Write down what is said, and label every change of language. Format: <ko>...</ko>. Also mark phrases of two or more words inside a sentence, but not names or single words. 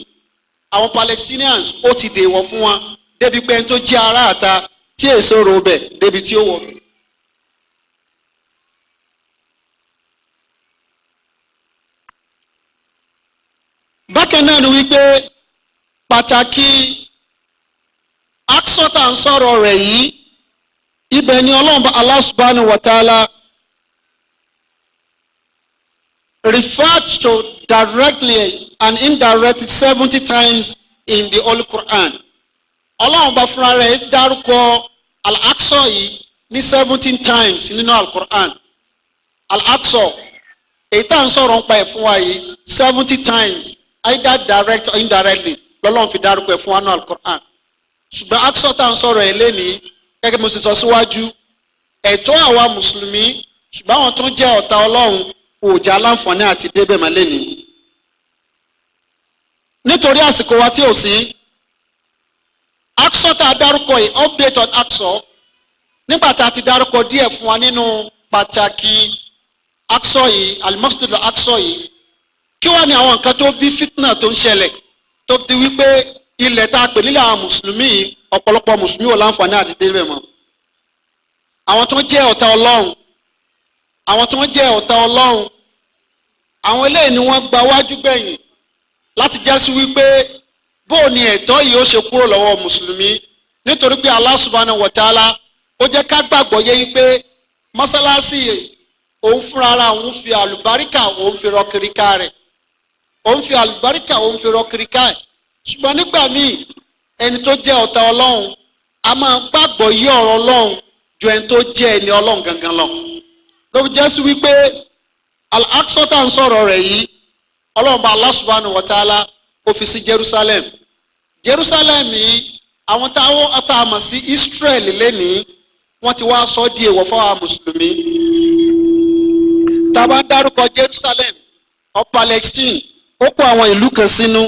<yo>Àwọn Palestinians ó ti di èèwọ̀ fún wọn débi pé ẹni tó jẹ́ ará àta tí èso ro bẹ̀ débi tí ó wọ̀. Bákan náà ni wípé pàtàkì Aqsa tá ń sọ̀rọ̀ rẹ̀ yìí, ibẹ̀ ni Ọlọ́run</yo> <ar>الله سبحانه وتعالى</ar> <en>referred to directly and indirectly 70 times in the Holy Quran.</en> <yo>Ọlọ́run bá fúnra rẹ̀ dárúkọ Al-Aqsa yìí ní 17 times nínú Al-Quran. Al-Aqsa èyí tá ń sọ̀rọ̀ ń pa ẹ̀ fún wa yìí</yo> <en>70 times either direct or indirectly</en> <yo>lọ́lọ́run fi dárúkọ ẹ̀ fún wa ní Al-Quran. Ṣùgbọ́n Aqsa tá ń sọ̀rọ̀ ẹ̀ lénìí gẹ́gẹ́ mo sì sọ síwájú ẹ̀tọ́ àwa mùsùlùmí ṣùgbọ́n àwọn tó ń jẹ́ ọ̀tá Ọlọ́run kò já láǹfààní àti débẹ̀ mọ́ lénìí. Nítorí àsìkò wa tí ò sí, Aqsa tá a dárúkọ yìí,</yo> <en>update on Aqsa,</en> <yo>nígbà tá a ti dárúkọ díẹ̀ fún wa nínú pàtàkì Aqsa yìí, al-Masjid al-Aqsa yìí, kí wá ní àwọn nǹkan tó bí fitna tó ń ṣẹlẹ̀ tó di wípé ilẹ̀ tá a pè nílẹ̀ àwọn mùsùlùmí yìí ọ̀pọ̀lọpọ̀ mùsùlùmí ò láǹfààní àti débẹ̀ mọ́. Àwọn tó ń jẹ́ ọ̀tá Ọlọ́run, àwọn eléyìí ni wọ́n gba wájú gbẹ̀yìn láti jásí wípé bóò ni ẹ̀tọ́ yìí ó ṣe kúrò lọ́wọ́ mùsùlùmí, nítorí pé</yo> <ar>الله سبحانه وتعالى</ar> <yo>ó jẹ́ ká gbàgbọ́ yé wípé mọ́sálásí òun fúnra ara òun fi àlùbáríkà òun fi rọ kiriká rẹ̀, òun fi àlùbáríkà òun fi rọ kiriká ẹ̀. Ṣùgbọ́n nígbà míì ẹni tó jẹ́ ọ̀tá Ọlọ́run a máa gbàgbọ́ yé ọ̀rọ̀ Ọlọ́run ju ẹni tó jẹ́ ẹni Ọlọ́run gangan lọ. Ló fi jẹ́ sí wípé Al-Aqsa tá ń sọ̀rọ̀ rẹ̀ yìí Ọlọ́run bá</yo> <ar>الله سبحانه وتعالى</ar> <yo>ó fi sí Jerusalem. Jerusalem yìí àwọn táwọn àtàmọ̀ sí Israel lénìí wọ́n ti wá sọ di èèwọ̀ fáwọn mùsùlùmí. Tá a bá ń dárúkọ Jerusalem ọ Palestine ó kó àwọn ìlú kan sínú.</yo>